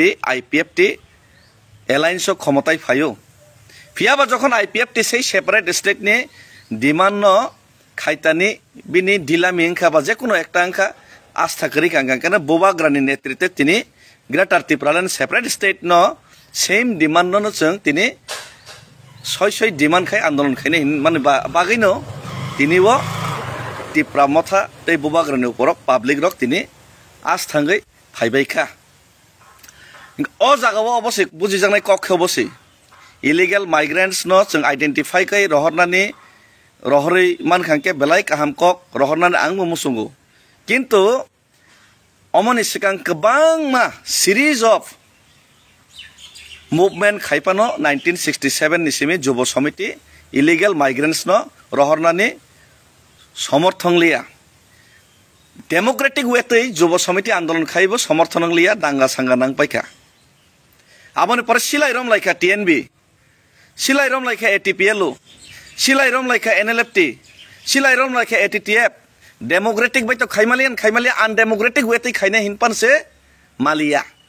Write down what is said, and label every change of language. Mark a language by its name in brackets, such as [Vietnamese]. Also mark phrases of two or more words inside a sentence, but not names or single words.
[Kok Borok] आईपीएफटी एलायंस क्षमताय फायो फियाबा जखन आईपीएफटी से [English] separate state [Kok Borok] नि डिमांड न खाइतानि बिनि ढिला मिंखा बा जेकुनो एकटा अंखा आस्था करि कांगांकाना बोबाग्रानि नेतृत्वे तिनी ग्रेटर त्रिपुरानि [English] separate state [Kok Borok] न [English] same demand [Kok Borok] न जों तिनी सय डिमांड खाय आंदोलन खायने माने बागैनो तिनी वो त्रिपुरा मथा तै बोबाग्रानि ऊपर पब्लिक रक तिनी आस्थांगै फाइबायखा ओ जागाव अबसे बुजिजानाय कक्ष अबसे [English] illegal migrants [Kok Borok] न जों आइडेंटिफाई कै रहरनानि रहरै मानखांके बेलाय काहाम कक रहरनानि आंबो मुसुंगो किन्तु अमनि सिगां गोबां मा [English] series of movement [Kok Borok] खाइपानो 1967 निसिमे जुब समिति [English] illegal migrants [Kok Borok] न रहरनानि समर्थन लिया डेमोक्रेटिक वेतै जुब समिति आंदोलन खाइबो समर्थन लिया दांगा सांगा नांपायखा आबनि पर सिलाइरम लाइका टीएनबी सिलाइरम लाइका एटीपीएलओ सिलाइरम लाइका एनएलएफटी सिलाइरम लाइका एटीटीएफ डेमोक्रेटिक बाय तो खाइमालिया अनडेमोक्रेटिक वेतै खाइने हिनपानसे मालिया